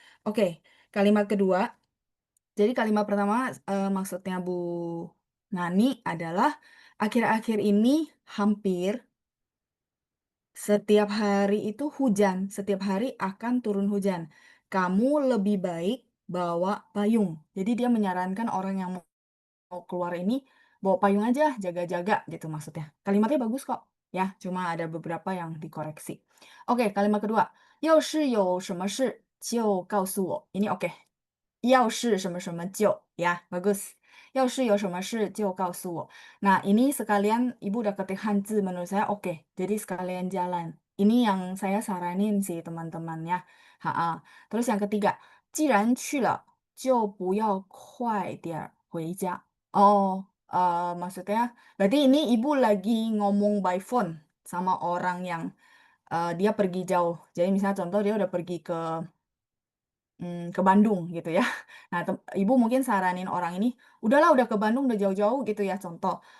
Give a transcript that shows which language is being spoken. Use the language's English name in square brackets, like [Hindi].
[Indonesian] Oke, kalimat kedua, jadi kalimat pertama, maksudnya Bu Nani adalah, akhir-akhir ini hampir setiap hari itu hujan, setiap hari akan turun hujan. Kamu lebih baik bawa payung. Jadi dia menyarankan orang yang mau keluar ini bawa payung aja, jaga-jaga gitu maksudnya. Kalimatnya bagus kok, ya, cuma ada beberapa yang dikoreksi. Oke, kalimat kedua, [Chinese] 要是有什么事就告诉我. [Indonesian] Ini oke. [Chinese] 要是什么什么就, [Indonesian] ya, bagus. [Chinese] 要是有什么事就告诉我. [Indonesian] Nah, ini sekalian Ibu udah ketik Hanzi, menurut saya oke. Jadi sekalian jalan. Ini yang saya saranin sih teman-teman ya. Ha. Terus yang ketiga, [Chinese] 既然去了就不要快点回家. [Indonesian] Oh, maksudnya berarti ini Ibu lagi ngomong by phone sama orang yang dia pergi jauh. Jadi misalnya contoh dia udah pergi ke Bandung gitu ya. Nah, Ibu mungkin saranin orang ini, "Udahlah, udah ke Bandung, udah jauh-jauh," gitu ya, contoh.